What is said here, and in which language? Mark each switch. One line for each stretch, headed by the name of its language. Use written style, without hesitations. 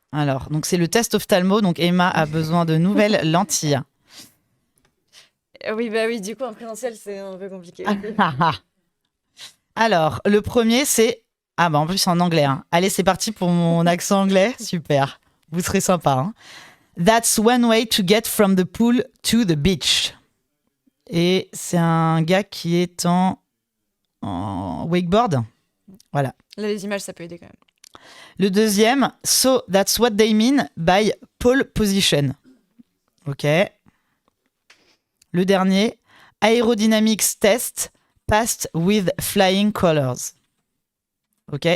French: Alors, donc c'est le test ophtalmo, donc Emma a besoin de nouvelles lentilles. Oui, bah oui, du coup, en présentiel, c'est un peu compliqué. Alors, le premier, c'est... Ah bah en plus, en anglais. Hein. Allez, c'est parti pour mon accent anglais. Super. Vous serez sympa. Hein.
English: That's one way to get from the pool to the beach.
French: Et c'est un gars qui est en wakeboard. Voilà. Là, les images, ça peut aider quand même. Le deuxième,
English: so that's what they mean by pole position. Ok.
French: Le dernier,
English: aerodynamics test passed with flying colors. Ok.